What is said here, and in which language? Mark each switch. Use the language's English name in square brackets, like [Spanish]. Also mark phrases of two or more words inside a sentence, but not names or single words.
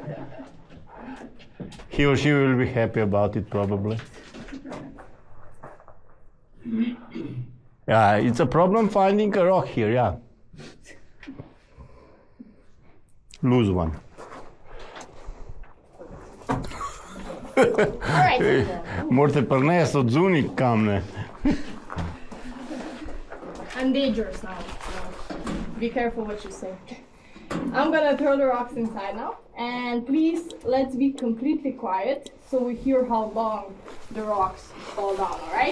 [English] He or she will be happy about it, probably. Yeah, it's a problem finding a rock here, yeah. Lose one. Alright. [Slovenian] Morate prinesti od zunaj kamne. [English] I'm dangerous now, so be careful what you say. I'm gonna throw the rocks inside now. And please, let's be completely quiet so we hear how long the rocks fall down, alright?